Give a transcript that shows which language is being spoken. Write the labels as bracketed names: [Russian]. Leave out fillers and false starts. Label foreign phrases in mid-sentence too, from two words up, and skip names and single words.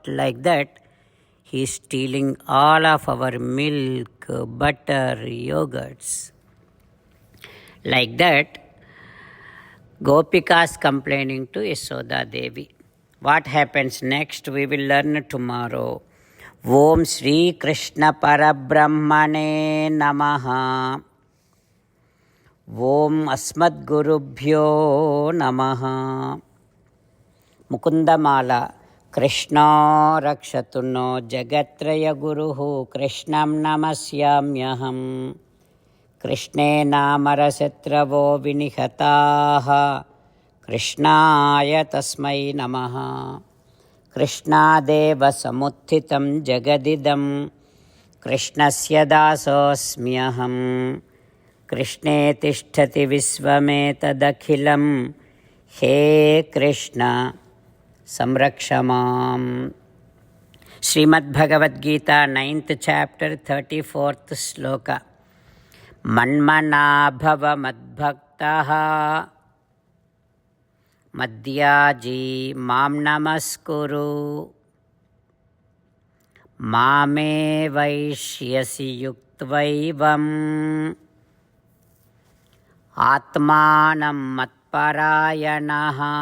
[English] Like that he is stealing all of our milk, butter, yogurts. Like that Gopikas complaining to Yashoda Devi. What happens next we will learn tomorrow. [Sanskrit] ಓಂ ಶ್ರೀ ಕೃಷ್ಣ ಪರಬ್ರಹ್ಮಣೇ ನಮಃ. ಓಂ ಅಸ್ಮದ್ಗುರುಭ್ಯೋ ನಮಃ. ಮುಕುಂದಮಾಲ. ಕೃಷ್ಣೋ ರಕ್ಷತು ನೋ ಜಗತ್ರಯ ಗುರುಃ ಕೃಷ್ಣಂ ನಮಸ್ಯಾಮ್ಯಹಂ. ಕೃಷ್ಣೇ ನಾಮರಶತ್ರವೋ ವಿನಿಹತಾಃ ಕೃಷ್ಣಾಯ ತಸ್ಮೈ ನಮಃ. ಕೃಷ್ಣಾದೇವ ಸಮುತ್ಥಿತಂ ಜಗದಿದಂ ಕೃಷ್ಣಸ್ಯ ದಾಸೋಸ್ಮ್ಯಹಂ. ಕೃಷ್ಣೇ ತಿಷ್ಠತಿ ವಿಶ್ವಮೇತದಖಿಲಂ ಹೇ ಕೃಷ್ಣ ಸಂರಕ್ಷ ಮಾಂ. [English] ಶ್ರೀಮದ್ಭಗವದ್ಗೀತಾ 9th chapter 34th ಶ್ಲೋಕ. [Sanskrit] ಮನ್ಮನಾಭವ ಮದ್ಭಕ್ತಃ ಮದ್ಯಾಜಿ ಮಾಂ ನಮಸ್ಕುರು ಮಾಮೇ ವೈಷ್ಯಸಿ ಯುಕ್ತ್ವೈವಂ ಆತ್ಮಾನಂ ಮತ್ಪರಾಯಣಃ.